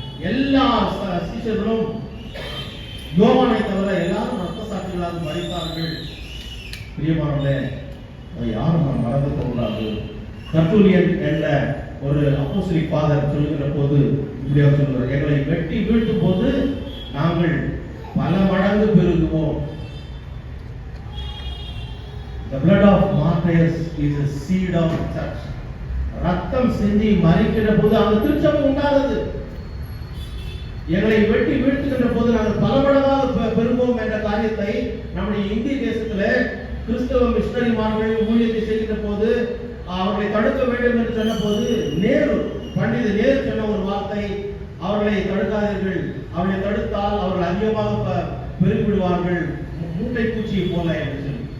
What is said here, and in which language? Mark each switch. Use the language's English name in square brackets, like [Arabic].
[Tamil] எல்லா சீஷர்களும் யோவானை தவிர எல்லாரும் ரத்த சாட்சிகளாக மரித்தார்கள். பிரியமானவர்களே, யாரும் மறந்து போகக்கூடாது. தர்த்துலியன் என்ற ஒரு அப்போஸ்தலிக் ஃபாதர் சொல்லுகிற போது இப்படியாக சொல்கிறார், எங்களை வெட்டி வீழ்த்தும் போது நாங்கள் பல மடங்கு பெருகுவோம். [English] The blood of martyrs is a seed of church. [Tamil] ரத்தம் சிந்தி மரிக்கிற போது அந்த திருச்சபை உண்டானது. எங்களை வெட்டி வீழ்த்துகின்ற போது நாங்கள் பல மடங்காக பெருகுவோம் என்ற காரியத்தை நம்முடைய இந்திய தேசத்திலே கிறிஸ்தவ மிஷனரிமார்கள் ஊழியத்தை செய்கின்ற போது அவர்களை தடுக்க வேண்டும் என்று சொன்ன போது பண்டித நேரு சொன்ன ஒரு வார்த்தை, அவர்களை தடுக்காதீர்கள், அவர்களை தடுத்தால் அவர்கள் அதிகமாக பெருகிவிடுவார்கள், மூட்டை பூச்சியை போல என்று சொல்லி.